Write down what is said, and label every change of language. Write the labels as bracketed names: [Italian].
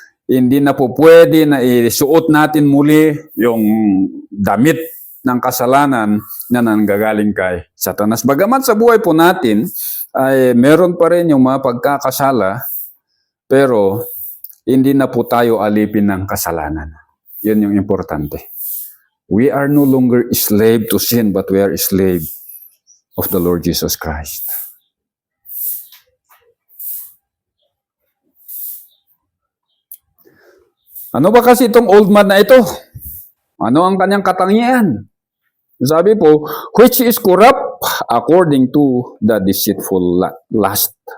[Filipino] Hindi na po pwede na isuot natin muli yung damit ng kasalanan na nanggagaling kay Satanas. Bagamat sa buhay po natin, ay meron pa rin yung mga pagkakasala, pero hindi na po tayo alipin ng kasalanan. Yun yung importante. [English] We are no longer slave to sin, but we are slave of the Lord Jesus Christ. [Filipino] Ano ba kasi itong old man na ito? Ano ang kanyang katangian? Sabi po, [English] which is corrupt according to the deceitful lust.